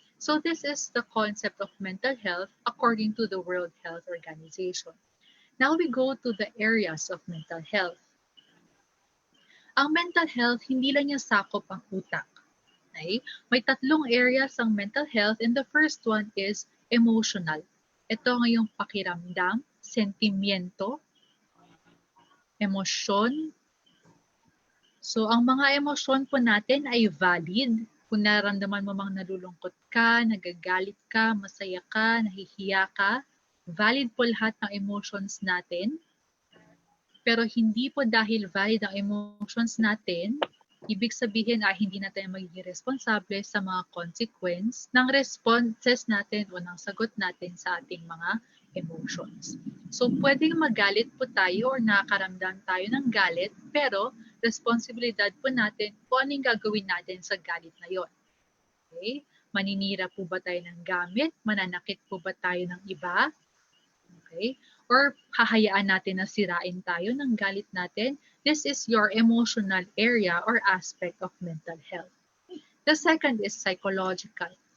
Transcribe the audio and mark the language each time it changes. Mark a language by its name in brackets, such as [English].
[English] So this is the concept of mental health according to the World Health Organization. Now we go to the areas of mental health. [Filipino] Ang mental health, hindi lang niya sakop ang utak. [English] Okay? [Filipino] May tatlong areas ang mental health [English] and the first one is emotional. [Filipino] Ito ang iyong pakiramdam, sentimiento, emosyon. So, ang mga emosyon po natin ay valid. Kung nararamdaman mo mang nalulungkot ka, nagagalit ka, masaya ka, nahihiya ka, valid po lahat ng emotions natin. Pero hindi po dahil valid ang emotions natin, ibig sabihin ay hindi natin magiging responsable sa mga consequence ng responses natin o ng sagot natin sa ating mga emotions. So, pwedeng magalit po tayo or nakakaramdam tayo ng galit, pero responsibilidad po natin kung anong gagawin natin sa galit na yon. Okay? Maninira po ba tayo ng gamit? Mananakit po ba tayo ng iba? Okay? Or hahayaan natin na sirain tayo ng galit natin? [English] This is your emotional area or aspect of mental health. The second is psychological.